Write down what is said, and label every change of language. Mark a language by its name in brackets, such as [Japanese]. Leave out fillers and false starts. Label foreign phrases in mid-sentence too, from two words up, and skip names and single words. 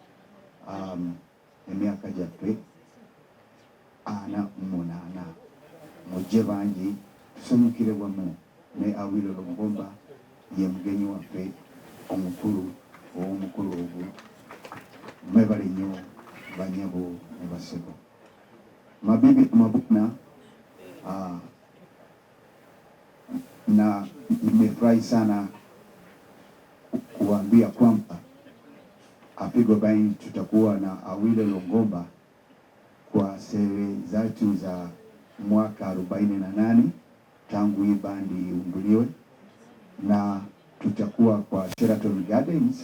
[Ganda] emyaka gyaffe 48 mujje bangi tusanyukire wamu ne Awilo Longomba ye mugenyi waffe omukulu ow'omukulu ogwo mwebale nnyo banyabo ne basebo mabibi mabuna [Swahili] na nimefurahi sana kuambia kwamba Afrigo Band tutakuwa na Awilo Longomba kwa sherehe zetu za mwaka 48 tangu hii bandi iunduliwe, na tutakuwa kwa Sheraton Gardens.